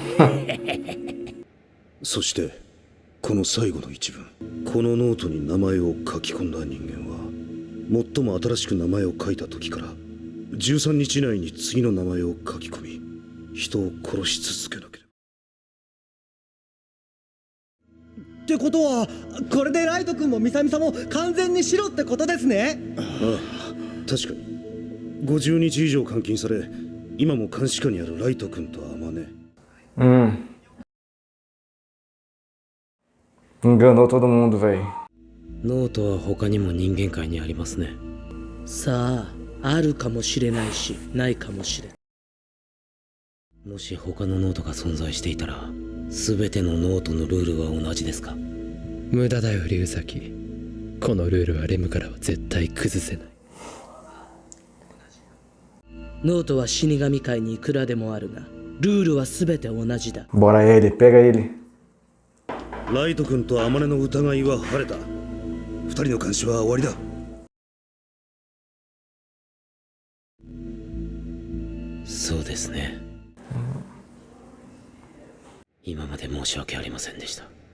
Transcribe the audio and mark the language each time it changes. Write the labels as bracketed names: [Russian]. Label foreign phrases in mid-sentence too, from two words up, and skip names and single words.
[Japanese] そしてこの最後の一文このノートに名前を書き込んだ人間は最も新しく名前を書いた時から13日以内に次の名前を書き込み人を殺し続けなければ。ってことはこれでライト君もミサミサも完全に白ってことですね。ああ、確かに50日以上監禁され今も監視下にあるライト君とアマネ。 [Portuguese] Enganou todo mundo, véi. [Japanese] ノートは他にも人間界にありますね。さあ、あるかもしれないしないかもしれん。もし他のノートが存在していたら全てのノートのルールは同じですか？無駄だよ龍崎。このルールはレムからは絶対崩せない。ノートは死神界にいくらでもあるがルールは全て同じだ。 [Portuguese] Bora ele, pega ele. [Japanese] ライト君とアマネの疑いは晴れた。二人の監視は終わりだ。そうですね。今まで申し訳ありませんでした。